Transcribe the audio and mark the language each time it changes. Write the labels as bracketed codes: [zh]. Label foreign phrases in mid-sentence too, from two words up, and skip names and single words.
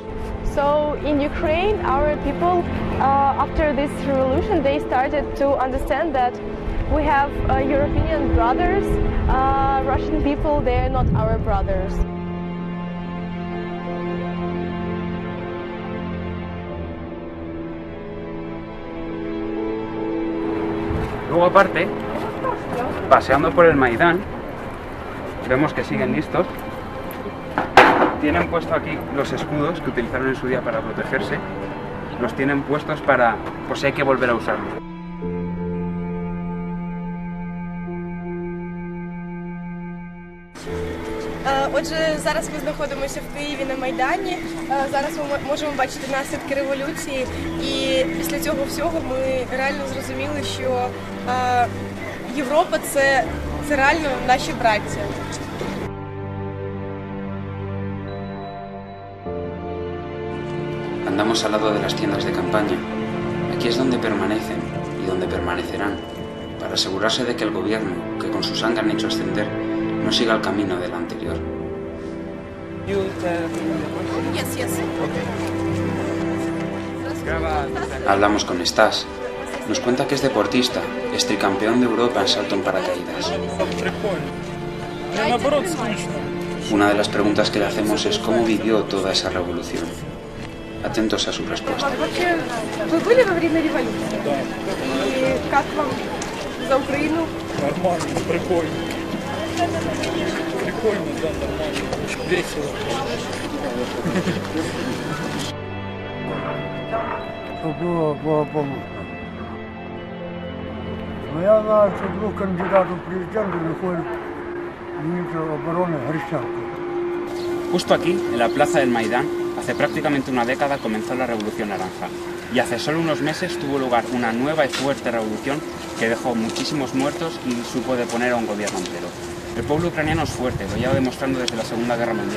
[en] So in Ukraine, our people, after this revolution, they started to understand that we have European brothers. Russian people, they are not our brothers. [es] Luego aparte, paseando por el Maidán, vemos que siguen listos. Tienen puesto aquí los escudos que utilizaron en su día para protegerse. Los tienen puestos para, pues hay que volver a usarlos. [uk] Отже, зараз ми знаходимося в Києві на Майдані. Зараз ми можемо бачити наслідки революції. І після цього всього ми реально зрозуміли, що Європа – це реально наші браття. [es] Andamos al lado de las tiendas de campaña. Aquí es donde permanecen y donde permanecerán, para asegurarse de que el gobierno, que con su sangre han hecho ascender, no siga el camino del anterior. Hablamos con Stas. Nos cuenta que es deportista, es tricampeón de Europa en salto en paracaídas. Una de las preguntas que le hacemos es cómo vivió toda esa revolución. Atentos a su respuesta. [ru] Вы были во время революции? И как вам за Украину? Нормально, прикольно. Прикольно, да, нормально. Весело. Было благополучно. Но я знаю, что был кандидатом в президенты, выходит министр обороны Грищенко. [es] Justo aquí, en la plaza del Maidán, hace prácticamente una década comenzó la Revolución Naranja y hace solo unos meses tuvo lugar una nueva y fuerte revolución que dejó muchísimos muertos y supo deponer a un gobierno entero. El pueblo ucraniano es fuerte, lo lleva demostrando desde la Segunda Guerra Mundial.